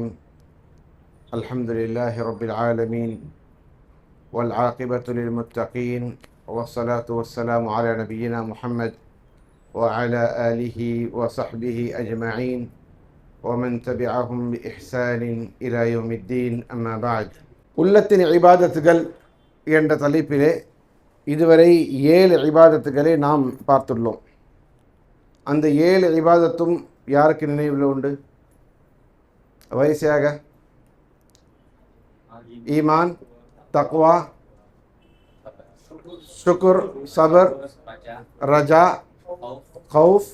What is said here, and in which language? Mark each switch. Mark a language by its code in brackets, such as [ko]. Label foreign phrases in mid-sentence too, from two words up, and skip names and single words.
[ar] الحمد لله رب العالمين والعاقبة للمتقين والصلاة والسلام على نبينا محمد وعلى آله وصحبه أجمعين ومن تبعهم بإحسان إلى يوم الدين. أما بعد. [ta] உள்ளத்தின் இபாதத்துகள் என்ற தலைப்பிலே இதுவரை 7 இபாதத்துகளை நாம் பார்த்துள்ளோம். அந்த 7 இபாதத்தும் யாருக்கு நினைவில் உண்டு? வரிசையாக ஈமான், தக்வா, ஷுக்ர், சபர், ரஜா, கௌஃப்.